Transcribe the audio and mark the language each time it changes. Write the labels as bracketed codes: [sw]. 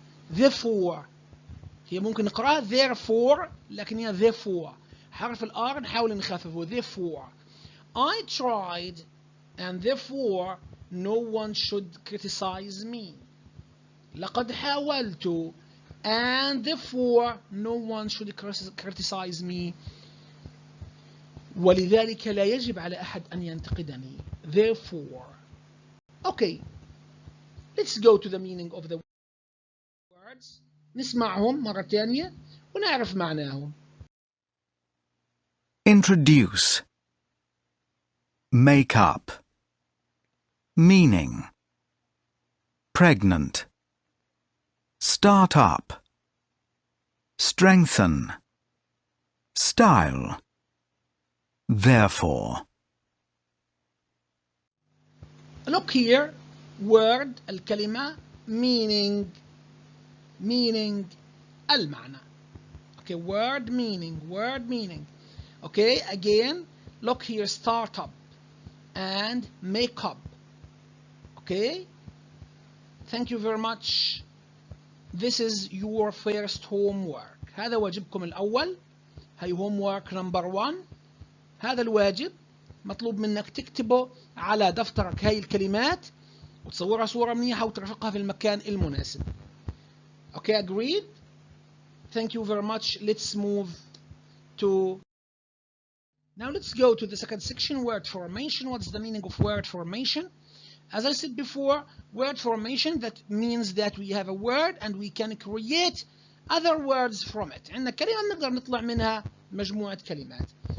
[ar] Therefore هي ممكن نقراها therefore لكن هي therefore. حرف الآر نحاول نخففه. [en] Therefore I tried and therefore no one should criticize me. [ar] لقد حاولت [en] and therefore no one should criticize me. [ar] ولذلك لا يجب على أحد أن ينتقدني. [en] Therefore. Okay. Let's go to the meaning of the words. [ar] نسمعهم مرة ثانية ونعرف معناهم. [en] Introduce. Make up. Meaning. Pregnant. Start up. Strengthen. Style. Therefore. Look here. Word الكلمة meaning المعنى. Okay, word meaning. Okay, again look here, startup and makeup. Okay, thank you very much. This is your first homework. [ar] هذا واجبكم الأول. [en] هي homework number 1. [ar] هذا الواجب مطلوب منك تكتبه على دفترك هاي الكلمات وتصورها صورة منيحة وترفقها في المكان المناسب. [en] Okay, agreed? Thank you very much. Let's move to... Now let's go to the second section, word formation. What's the meaning of word formation? As I said before, word formation, that means that we have a word and we can create other words from it. [ar] عندنا كلمة نقدر نطلع منها مجموعة كلمات.